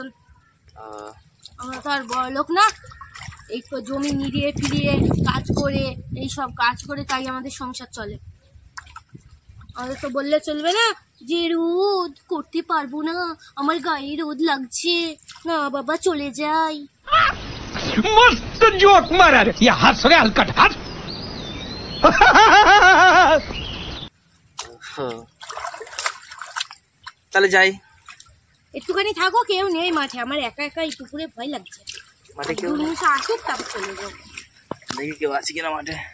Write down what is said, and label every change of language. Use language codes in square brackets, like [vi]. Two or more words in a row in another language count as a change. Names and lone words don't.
[bn] আমরা তো আর বড় লোক না, এই তো জমি নিড়িয়ে ফিরিয়ে কাজ করে, এই সব কাজ করে তাই আমাদের সংসার চলে। আমাদের তো বললে চলবে না যে রোদ করতে পারবো না, আমার গায়ে রোদ লাগছে, না বাবা চলে যাই। [hi] मस्त जोक मारा रे, ये हंस रे हलकट हंस। [bn] তাহলে যাই। একটুখানি থাকো, কেউ নেই মাঠে, আমার একা একা এই পুকুরে ভয় লাগছে। মাঠে কেউ নেই? দুর্নিশা আসুক তারপর চলে যাবো। দেখি কেউ আছে কিনা মাঠে।